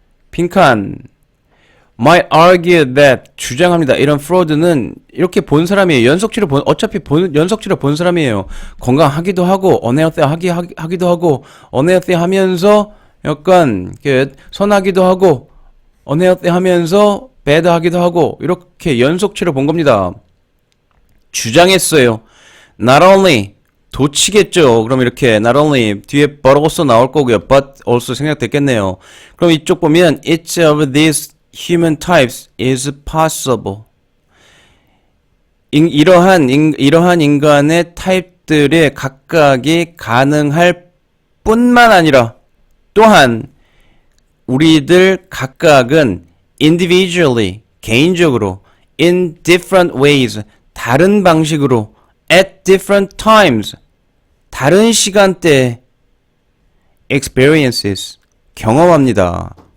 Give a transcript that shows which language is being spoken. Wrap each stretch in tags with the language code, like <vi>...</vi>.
<en>빈칸 might argue that,</en> <ko>주장합니다. 이런 프로드는 이렇게 본 사람이에요. 어차피 연속치로 본 사람이에요. 건강하기도 하고 unhealthy 하기도 하고 unhealthy 하면서 약간 선하기도 하고 unhealthy 하면서 bad 하기도 하고 이렇게 연속치로 본 겁니다. 주장했어요.</ko> <en>Not only,</en> <ko>도치겠죠. 그럼 이렇게 not only 뒤에 but also 나올 거고요.</ko> <en>but also</en> <ko>생략됐겠네요. 그럼 이쪽 보면</ko> <en>each of these human types is possible.</en> <ko>이러한 인간의 타입들의 각각이 가능할 뿐만 아니라 또한 우리들 각각은 individually, 개인적으로</ko> <en>in different ways,</en> <ko>다른 방식으로</ko> <en>at different times,</en> <ko>다른 시간대에 experiences, 경험합니다.</ko>